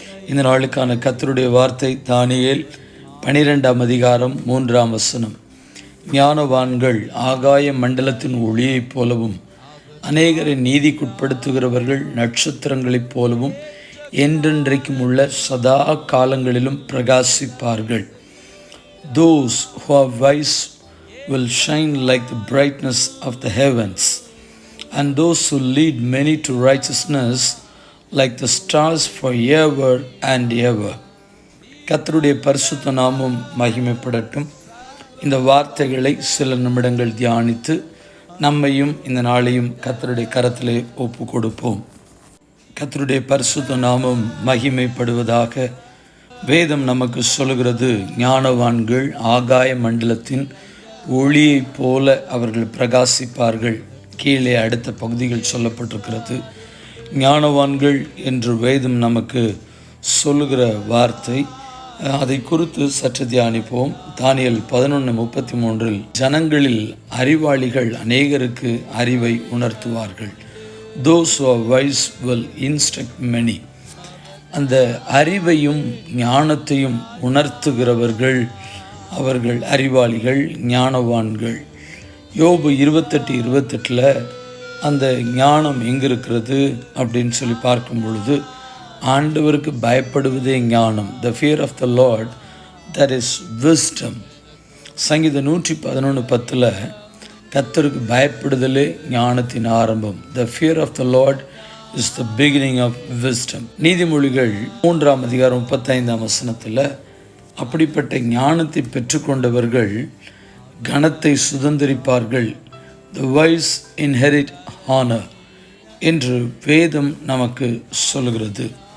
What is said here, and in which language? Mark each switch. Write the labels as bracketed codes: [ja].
[ta] இந்த நாளுக்கான கர்த்தருடைய வார்த்தை தானியேல் 12ஆம் அதிகாரம் 3ஆம் வசனம். ஞானவான்கள் ஆகாய மண்டலத்தின் ஒளியைப் போலவும் அநேகரை நீதிக்குட்படுத்துகிறவர்கள் நட்சத்திரங்களைப் போலவும் என்றென்றைக்கும் உள்ள சதா காலங்களிலும் பிரகாசிப்பார்கள். [en] Those who are wise will shine like the brightness of the heavens, and those who lead many to righteousness like the stars forever and ever. [ta] கர்த்தருடைய பரிசுத்த நாமம் மகிமைப்படட்டும். இந்த வார்த்தைகளை சில நிமிடங்கள் தியானித்து நம்மையும் இந்த நாளையும் கர்த்தருடைய கரத்திலே ஒப்பு கொடுப்போம். கர்த்தருடைய பரிசுத்த நாமம் மகிமைப்படுவதாக. வேதம் நமக்கு சொல்கிறது, ஞானவான்கள் ஆகாய மண்டலத்தின் ஒளியைப் போல அவர்கள் பிரகாசிப்பார்கள். கீழே அடுத்த பகுதிகள் சொல்லப்பட்டிருக்கிறது. ஞானவான்கள் என்று வேதம் நமக்கு சொல்லுகிற வார்த்தை, அதை குறித்து சற்று தியானிப்போம். தானியேல் 11:33 ஜனங்களில் அறிவாளிகள் அநேகருக்கு அறிவை உணர்த்துவார்கள். [en] Those who are wise will instruct many. [ta] அந்த அறிவையும் ஞானத்தையும் உணர்த்துகிறவர்கள் அவர்கள் அறிவாளிகள், ஞானவான்கள். யோபு 28:28 அந்த ஞானம் எங்கே இருக்கிறது அப்படின்னு சொல்லி பார்க்கும் பொழுது, ஆண்டவருக்கு பயப்படுவதே ஞானம். [en] The fear of the Lord, that is wisdom. [ta] சங்கீதம் 111:10 கர்த்தருக்கு பயப்படுதலே ஞானத்தின் ஆரம்பம். [en] The fear of the Lord is the beginning of wisdom. [ta] நீதிமொழிகள் 3ஆம் அதிகாரம் 35ஆம் வசனத்தில் அப்படிப்பட்ட ஞானத்தை பெற்றுக்கொண்டவர்கள் கனத்தை சுதந்திரிப்பார்கள். [en] The wise inherit honor [ta] என்று வேதம் நமக்கு சொல்கிறது.